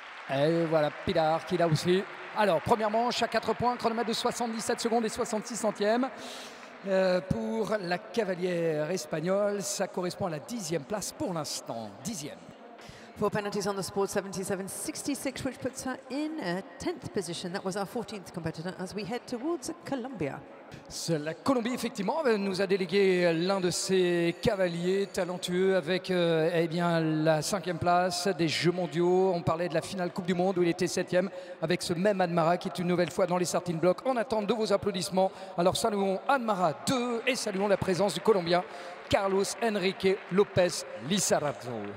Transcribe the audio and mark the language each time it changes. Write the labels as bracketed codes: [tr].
[fr] Et voilà Pilar qui l'a aussi. Alors, première manche à 4 points, chronomètre de 77 secondes et 66 centièmes. Pour la cavalière espagnole, ça correspond à la 10e place pour l'instant. 10e. [en] 4 penalties on the sport, 77.66, which puts her in 10th position. That was our 14th competitor as we head towards Colombia. [fr] La Colombie, effectivement, nous a délégué l'un de ses cavaliers talentueux avec eh bien, la 5e place des Jeux mondiaux. On parlait de la finale Coupe du Monde où il était 7e avec ce même Admara qui est une nouvelle fois dans les starting blocks en attente de vos applaudissements. Alors saluons Admara 2 et saluons la présence du Colombien Carlos Enrique Lopez Lizarazo.